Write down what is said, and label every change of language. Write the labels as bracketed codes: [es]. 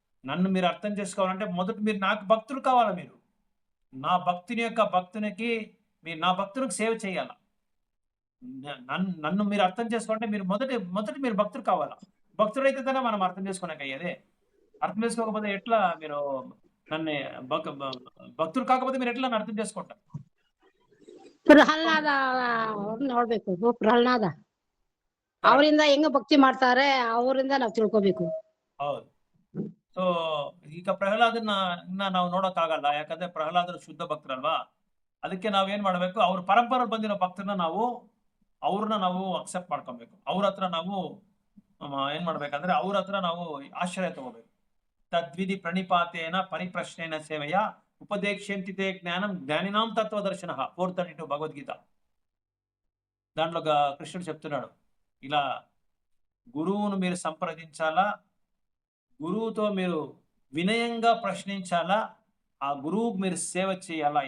[te] నన్ను మీరు అర్థం చేసుకోవాలంటే మొదట మీరు నాకు భక్తులు కావాలా. మీరు నా భక్తునికి మీరు నా భక్తునికి సేవ చేయాల. నన్ను మీరు అర్థం చేసుకోవాలంటే మీరు మొదటి మీరు భక్తులు కావాలా. భక్తుడైతే తనే మనం అర్థం చేసుకోలేక అయ్యేదే. అర్థం చేసుకోకపోతే ఎట్లా మీరు నన్ను భక్తులు కాకపోతే మీరు ఎట్లా అర్థం చేసుకుంటారు? [kn] ಪ್ರಹ್ಲಾದ ನೋಡ್ಬೇಕು. ಪ್ರಹ್ಲಾದ ಅವರಿಂದ ಹೆಂಗ ಭಕ್ತಿ ಮಾಡ್ತಾರೆ, ಅವರಿಂದ ನಾವು ತಿಳ್ಕೊಬೇಕು. ಹೌದು. ಸೊ ಈಗ ಪ್ರಹ್ಲಾದನ್ನ ನಾವು ನೋಡೋಕ್ಕಾಗಲ್ಲ, ಯಾಕಂದ್ರೆ ಪ್ರಹ್ಲಾದರು ಶುದ್ಧ ಭಕ್ತರಲ್ವಾ. ಅದಕ್ಕೆ ನಾವೇನ್ ಮಾಡ್ಬೇಕು, ಅವ್ರ ಪರಂಪರೆ ಬಂದಿರೋ ಭಕ್ತರನ್ನ ಅವ್ರನ್ನ ನಾವು ಅಕ್ಸೆಪ್ಟ್ ಮಾಡ್ಕೊಬೇಕು. ಅವ್ರ ಹತ್ರ ನಾವು ಏನ್ ಮಾಡ್ಬೇಕಂದ್ರೆ ಅವ್ರ ಹತ್ರ ನಾವು ಆಶ್ರಯ ತಗೋಬೇಕು. [sa] ತದ್ವಿಧಿ ಪ್ರಣಿಪಾತೇನ ಪರಿಪ್ರಶ್ನೇನ ಸೇವೆಯ ఉపదేక్ష్యంతితే జ్ఞానం జ్ఞానినాం తత్వదర్శన 432 భగవద్గీత. [te] దాంట్లో కృష్ణుడు చెప్తున్నాడు, ఇలా గురువును మీరు సంప్రదించాలా, గురువుతో మీరు వినయంగా ప్రశ్నించాలా, ఆ గురువుకు మీరు సేవ చేయాలా.